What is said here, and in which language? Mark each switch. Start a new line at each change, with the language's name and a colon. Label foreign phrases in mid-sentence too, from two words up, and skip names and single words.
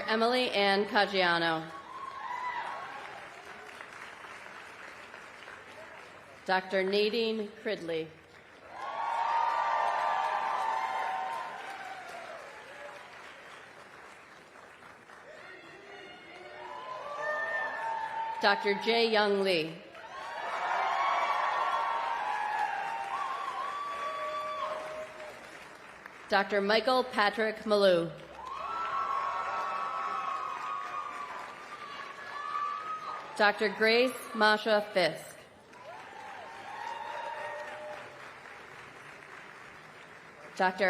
English: Emily Ann Caggiano. Dr. Nadine Cridley. Dr. Jae Young Lee. Dr. Michael Patrick Malou. Dr. Grace Masha Fisk. Dr.